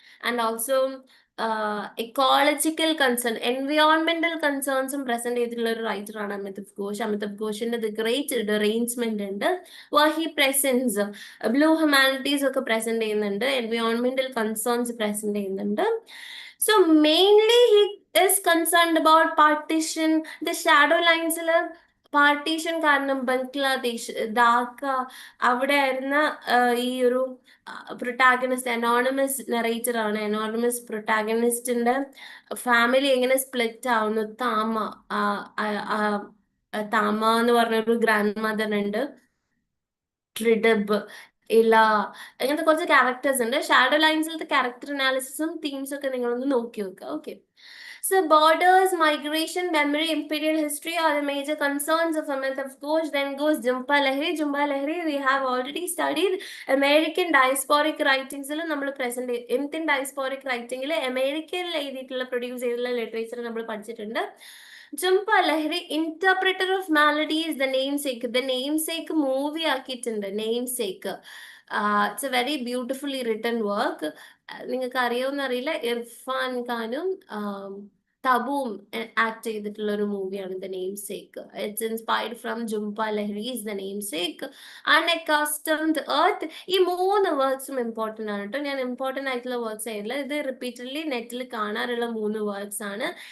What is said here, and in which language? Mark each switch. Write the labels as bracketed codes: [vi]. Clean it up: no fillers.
[ml] And also ecological concern, എൻവയോൺമെന്റൽ കൺസേൺസും present ചെയ്തിട്ടുള്ള ഒരു writer ആണ് അമിതാഭ് ഘോഷ്. അമിതാഭ് ഘോഷിന്റെ ദ ഗ്രേറ്റ് ഡിറേഞ്ച്മെന്റ് ഉണ്ട്. [en] he presence blue humanities [ml] ഒക്കെ പ്രസന്റ് ചെയ്യുന്നുണ്ട്, എൻവയോൺമെന്റൽ കൺസേൺസ് പ്രസന്റ് ചെയ്യുന്നുണ്ട്. [en] So mainly he is concerned about partition. The shadow lines [ml] partition കാരണം ബംഗ്ലാദേശ്, ധാക്ക, അവിടെ ആയിരുന്ന ഈ ഒരു പ്രൊട്ടാഗണിസ്റ്റ് അനോണിമസ് നെറേറ്റർ ആണ്. അനോണിമസ് പ്രൊട്ടാഗണിസ്റ്റിന്റെ ഫാമിലി എങ്ങനെ സ്പ്ലിറ്റ് ആവുന്നു. ആ, ആ, ആ, താമ എന്ന് പറഞ്ഞൊരു ഗ്രാൻഡ് മദർ ഉണ്ട്. ട്രിഡബ്, ഇല, അങ്ങനത്തെ കുറച്ച് ക്യാരക്ടേഴ്സ് ഉണ്ട്. ഷാഡോ ലൈൻസിലത്തെ ക്യാരക്ടർ അനാലിസിസും തീംസും ഒക്കെ നിങ്ങളൊന്ന് നോക്കി വെക്കുക. Okay. [en] So borders, migration, memory, imperial history are the major concerns of a myth of course. Then goes Jhumpa Lahiri. Jhumpa Lahiri we have already studied. [ml] American diasporic writings ൽ നമ്മൾ present Indian diasporic writing ൽ അമേരിക്കയിൽ എഴുതിയിട്ടുള്ള produce ചെയ്തിട്ടുള്ള literature നമ്മൾ പഠിച്ചിട്ടുണ്ട്. [en] Jhumpa Lahiri, interpreter of maladies, the namesake. The namesake movie [ml] ആക്കിയിട്ടുണ്ട്. [en] Namesake. It's a very beautifully written work. [ml] നിങ്ങൾക്ക് അറിയുമെന്ന് അറിയില്ല, ഇർഫാൻ ഖാനും തബുവും ആക്ട് ചെയ്തിട്ടുള്ള ഒരു മൂവിയാണ് the name sake. [en] It's inspired from Jhumpa Lahiri's the namesake, unaccustomed earth. [ml] ഈ 3 വേർഡ്സും ഇമ്പോർട്ടൻ്റ് ആണ് കേട്ടോ. ഞാൻ ഇമ്പോർട്ടൻ്റ് ആയിട്ടുള്ള വേർഡ്സ് ആയില്ല, ഇത് റിപ്പീറ്റഡ്ലി നെറ്റിൽ കാണാറുള്ള 3 വേർഡ്സ് ആണ്.